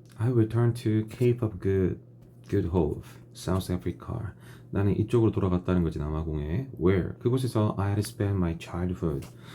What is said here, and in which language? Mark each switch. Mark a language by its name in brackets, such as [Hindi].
[English] I returned to Cape of Good Hope, South Africa. [Korean] 나는 이쪽으로 돌아갔다는 거지 남아공에. [English] Where? [Korean] 그곳에서 [English] I had spent my childhood.